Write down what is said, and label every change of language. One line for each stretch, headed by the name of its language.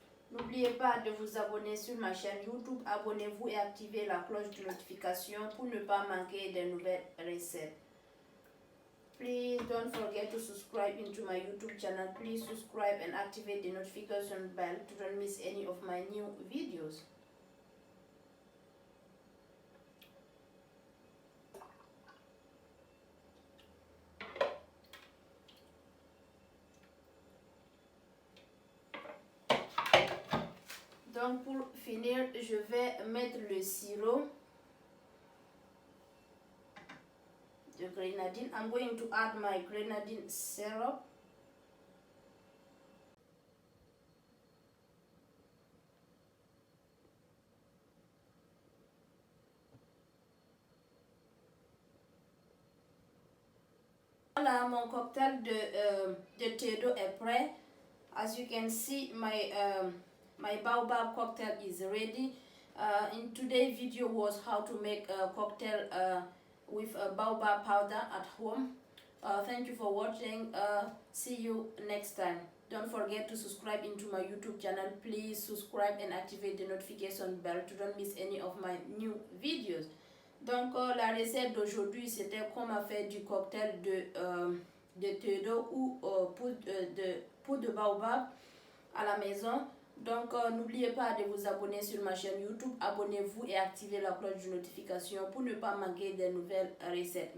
French: N'oubliez pas de vous abonner sur ma chaîne YouTube. Abonnez-vous et activez la cloche de notification pour ne pas manquer de nouvelles recettes.
English: Please don't forget to subscribe into my YouTube channel. Please subscribe and activate the notification bell to don't miss any of my new videos.
French: Donc pour finir, je vais mettre le sirop de grenadine.
English: I'm going to add my grenadine syrup.
French: Voilà, mon cocktail de thé d'eau est prêt.
English: As you can see, my baobab cocktail is ready. In today's video was how to make a cocktail with baobab powder at home. Thank you for watching. See you next time. Don't forget to subscribe into my YouTube channel. Please subscribe and activate the notification bell to don't miss any of my new videos.
French: Donc la recette d'aujourd'hui, c'était comment faire du cocktail de thé d'eau ou poudre de baobab à la maison. Donc n'oubliez pas de vous abonner sur ma chaîne YouTube. Abonnez-vous et activez la cloche de notification pour ne pas manquer des nouvelles recettes.